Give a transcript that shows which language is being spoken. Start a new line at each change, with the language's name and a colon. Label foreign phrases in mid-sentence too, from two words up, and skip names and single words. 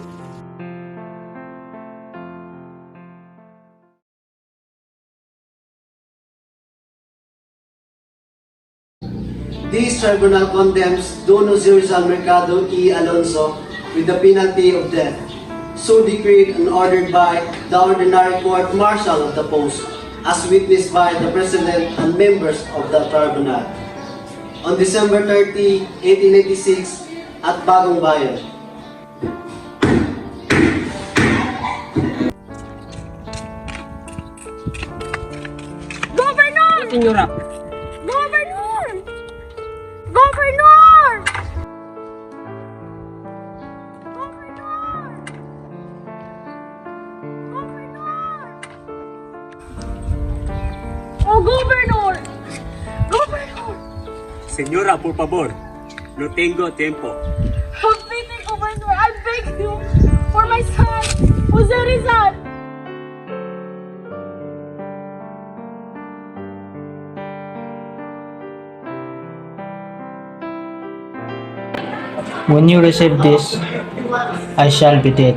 English: This tribunal condemns Don Jose Rizal Mercado y Alonso with the penalty of death, so decreed and ordered by the ordinary court-martial of the post, as witnessed by the President and members of the tribunal. On December 30, 1886, at Bagong Bayan. Governor! Senyora, Governor! Governor! Governor! Governor! Oh, Governor! Governor!
Spanish: Señora, por favor, no tengo tiempo.
English: Have pity, Governor! I beg you for my son, Jose Rizal! when you receive this, I shall be dead.